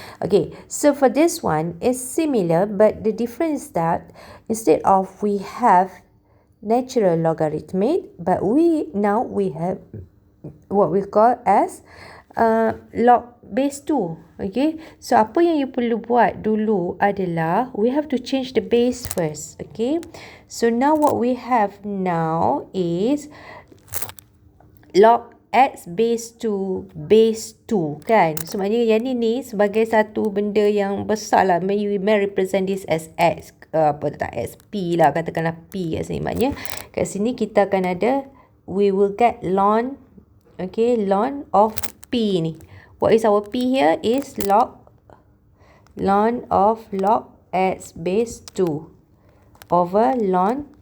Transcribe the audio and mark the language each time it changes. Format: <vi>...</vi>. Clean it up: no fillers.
<en>Okay, so for this one it's similar, but the difference is that instead of we have natural logarithmic, but we have what we call as log base 2. Okay, so</en> <ms>apa yang you perlu buat dulu adalah</ms> <en>we have to change the base first. Okay, so now what we have now is log x base 2 kan.</en> <ms>So maknanya yang ni sebagai satu benda yang besar lah.</ms> <en>We may represent this as x, as p lah,</en> <ms>katakanlah p kat sini. Maknanya kat sini kita akan ada,</ms> <en>we will get ln, okay, ln of p ni. What is our p here is ln of log x base 2 over ln</en>